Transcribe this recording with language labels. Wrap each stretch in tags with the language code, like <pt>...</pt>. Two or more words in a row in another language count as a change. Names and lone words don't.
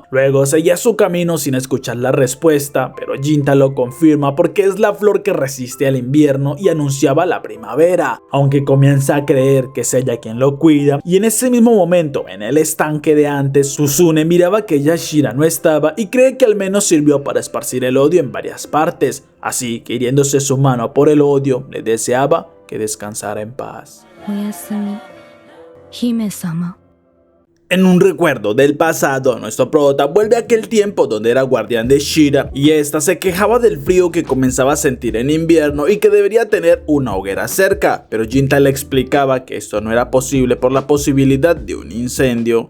<es>Luego seguía su camino sin escuchar la respuesta, pero Jinta lo confirma porque es la flor que resiste al invierno y anunciaba la primavera, aunque comienza a creer que es ella quien lo cuida, y en ese mismo momento en el estanque de antes, Susune miraba que ella Shira no estaba y cree que al menos sirvió para esparcir el odio en varias partes, así que hiriéndose su mano por el odio, le deseaba que descansara en paz.</es> <ja>おやすみ、姫様。</ja> <es>En un recuerdo del pasado, nuestro prota vuelve a aquel tiempo donde era guardián de Shira y esta se quejaba del frío que comenzaba a sentir en invierno y que debería tener una hoguera cerca, pero Jinta le explicaba que esto no era posible por la posibilidad de un incendio.</es>